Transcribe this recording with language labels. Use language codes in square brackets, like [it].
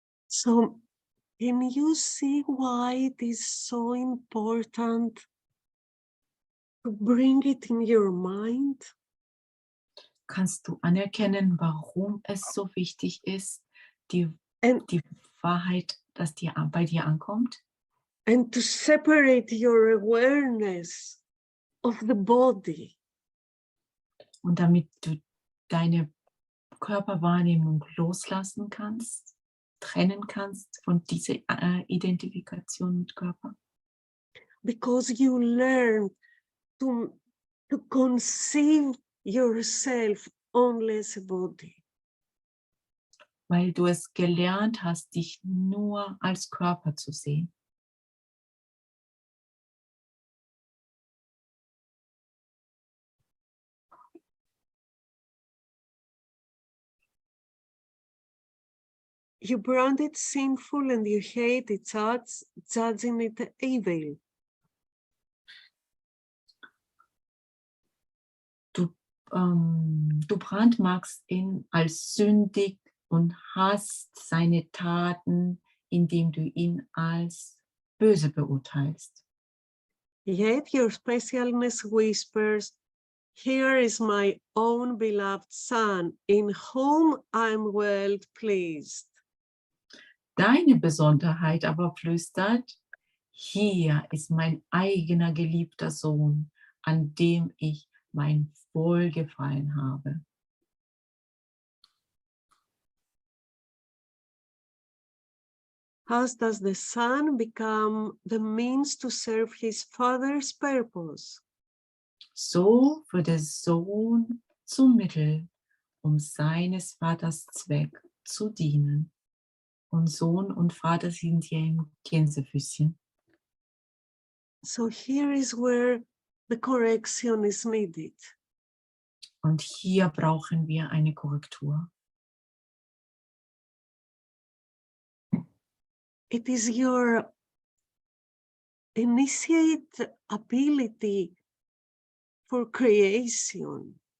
[en] So, can you see why it is so important to bring it in your mind? [de] Kannst du anerkennen, warum es so wichtig ist, die Wahrheit, dass bei dir ankommt? [en] And to separate your awareness of the body. [de] Und damit du deine Körperwahrnehmung loslassen kannst, trennen kannst von dieser Identifikation mit Körper. [en] Because you learn to conceive yourself only as a body. [de] Weil du es gelernt hast, dich nur als Körper zu sehen. [en] You brand it sinful and you hate its acts, judging it evil. [de] Du brandmarkst ihn als sündig und hasst seine Taten, indem du ihn als böse beurteilst. [en] Yet your specialness whispers, "Here is my own beloved son, in whom I'm well pleased." [de] Deine Besonderheit aber flüstert, hier ist mein eigener geliebter Sohn, an dem ich mein Wohlgefallen habe. [en] How does the son become the means to serve his father's purpose? [de] So wird der Sohn zum Mittel, um seines Vaters Zweck zu dienen. Und Sohn und Vater sind hier im Gänsefüßchen. [en] So here is where the correction is needed. [de] Und hier brauchen wir eine Korrektur. [en] It is your initiate ability for creation.